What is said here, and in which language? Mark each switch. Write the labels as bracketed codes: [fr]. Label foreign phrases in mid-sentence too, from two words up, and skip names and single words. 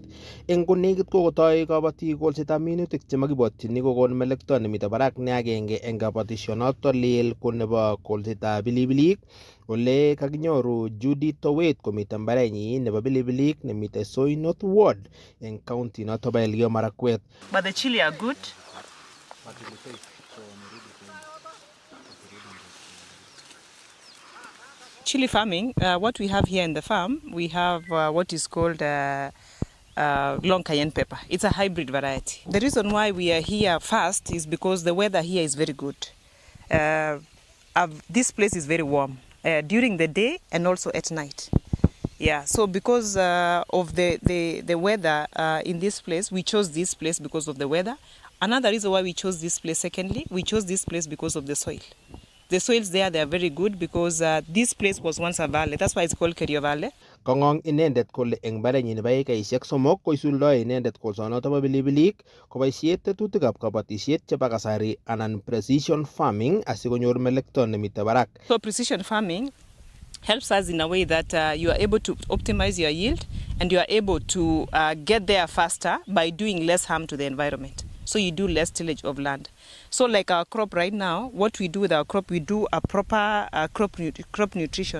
[kln] Eng konekit kokotoi kabatik kolsetab minutik chemakibwatyini kokon melekto nemite barak ne agenge eng kabatisionoto leel ko nebo kolsetab pilipilik ole kakinyoru Judy Towet komite mbarenyi nebo pilipilik nemite Soi North Ward eng county noto bo Elgeyo Marakwet. [en] But the chili are good. Chili farming, what we have here in the farm, we have what is called long cayenne pepper. It's a hybrid variety. The reason why we are here first is because the weather here is very good. This place is very warm during the day and also at night. Yeah, so because of the weather in this place, we chose this place because of the weather. Another reason why we chose this place, secondly, we chose this place because of the soil. The soils there, they are very good because this place was once a valley. That's why it's called Kerio Valley. [kln] Kongong inendet kole eng barenyi nebo ekaisiek 3 koisuldoi inendet kolsonoto bo pilipilik koboisie tetutikab kabatisiet chebo kasari anan [en] precision farming [kln] asikonyor melekto nemite barak. [en] So precision farming helps us in a way that you are able to optimize your yield and you are able to get there faster by doing less harm to the environment. So you do less tillage of land. So like our crop right now, what we do with our crop, we do a proper crop nutrition.